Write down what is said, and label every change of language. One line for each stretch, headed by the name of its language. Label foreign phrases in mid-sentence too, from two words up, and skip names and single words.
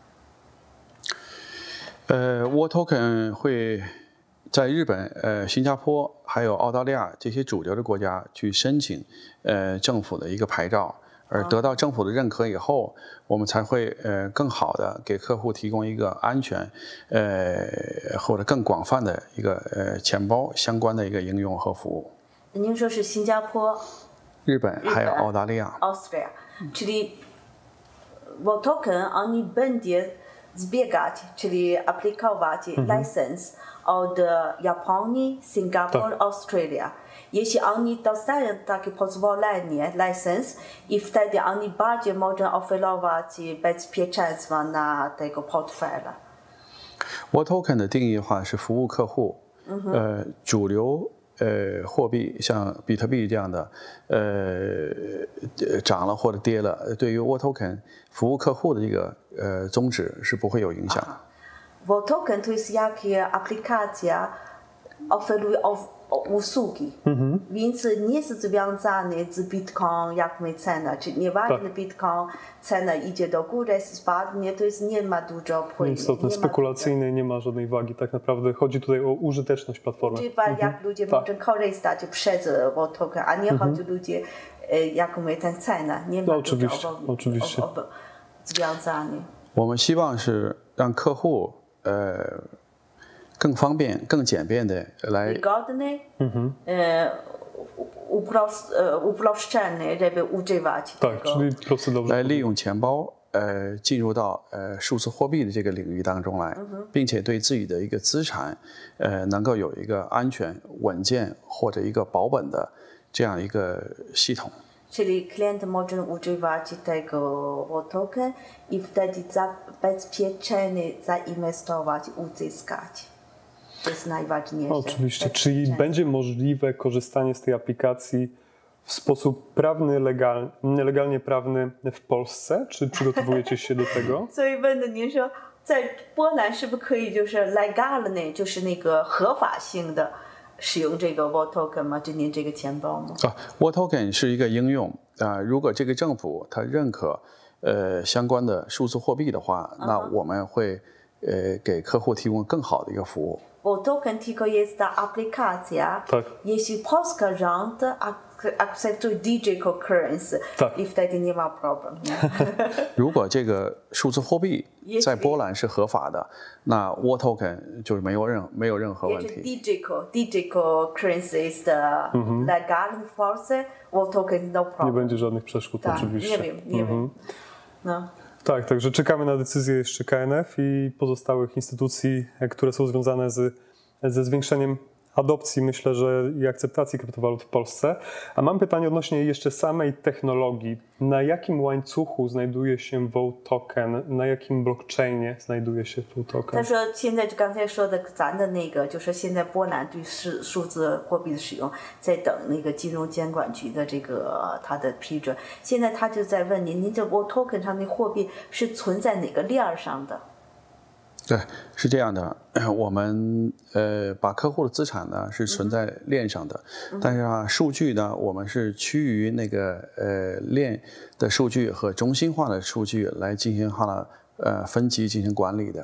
Chinese: VoToken 会在日本、新加坡还有澳大利亚这些主流的国家去申请政府的一个牌照，而得到政府的认可以后，我们才会更好的给客户提供一个安全或者更广泛的一个钱包相关的一个应用和服务。您说是新加坡、日本还有澳大利亚。
Polish: Austria, czyli VoToken oni będzie zbiegać, czyli aplikować license od Japonii, Singapur, Australia. Jeśli oni dostają takie pozwolenie, license, i wtedy oni bardziej mogą oferować bezpieczeństwo na tego portfela.
Chinese: VoToken 的定义的话是服务客户，主流货币像比特币这样的，涨了或者跌了，对于 VoToken 服务客户的这个宗旨是不会有影响。
Polish: VoToken to jest jak aplikacja oferuje usługi, więc nie jest związany z Bitcoin, jak my cena, czyli nieważne Bitcoin, cena idzie do góry, spadnie, to jest nie ma dużo wpływu. Istotne, spekulacyjnej nie ma żadnej wagi, tak naprawdę chodzi tutaj o użyteczność platformy. Czyli jak ludzie mogą korzystać przez VoToken, a nie chodzi ludzie, jak my ten cena, nie ma oczywiście. związany.
Chinese: 我们希望是让客户更方便、更简便的来
Polish: wygodny, uproszczony, żeby używać tego.
Chinese: 来利用钱包进入到数字货币的这个领域当中来，并且对自己的一个资产能够有一个安全、稳健或者一个保本的这样一个系统。
Polish: Czyli klient może używać tego VoToken i wtedy bezpiecznie zainwestować, uzyskać. To jest najważniejsze. Oczywiście, czyli będzie możliwe korzystanie z tej aplikacji w sposób prawny, legalnie prawny w Polsce? Czy przygotowujecie się do tego?
Chinese: 所以问的您说，在波兰是不是可以就是 legalny， 就是那个合法性的使用这个 VoToken 吗？就您这个钱包吗？VoToken 是一个应用如果这个政府它认可相关的数字货币的话，那我们会给客户提供更好的一个服务。
Polish: VoToken tylko jest ta aplikacja, jeśli Polska rząd akceptuje
English: digital currency,
Polish: i wtedy nie ma problemu.
Chinese: 如果这个数字货币在波兰是合法的，那 VoToken 就是没有任何问题。
English: Digital currency is the legal force, VoToken no problem.
Polish: Nie będzie żadnych przeszkód, oczywiście. Nie wiem. No. Tak, także czekamy na decyzję jeszcze KNF i pozostałych instytucji, które są związane ze zwiększeniem adopcji, myślę, że i akceptacji kryptowalut w Polsce. A mam pytanie odnośnie jeszcze samej technologii. Na jakim łańcuchu znajduje się Vault Token? Na jakim blockchainie znajduje się Vault Token?
Chinese: 他说现在就刚才说的咱的那个，就是现在波兰对数字货币的使用，在等那个金融监管局的这个它的批准。现在他就在问您这 Vault Token 上的货币是存在哪个链上的？对，是这样的，我们把客户的资产呢是存在链上的，但是啊，数据呢我们是趋于那个链的数据和中心化的数据来进行它的分级进行管理的。